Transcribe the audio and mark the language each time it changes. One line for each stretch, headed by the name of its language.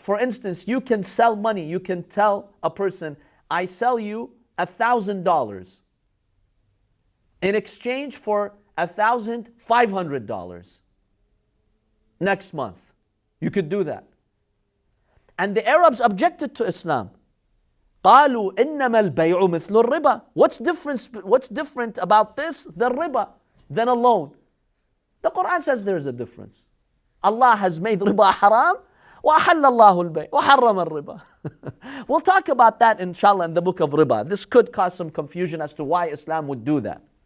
English: For instance, you can sell money. You can tell a person, I sell you $1,000 in exchange for $1,500 next month. You could do that. And the Arabs objected to Islam.
Arabic: قالوا إنما البيع مثل الربا.
English: What's different about this than riba, than a loan? The Quran says there's a difference. Allah has made riba haram,
Arabic: وأحل الله البيع وحرم الربا.
English: We'll talk about that inshallah in the book of riba. This could cause some confusion as to why Islam would do that.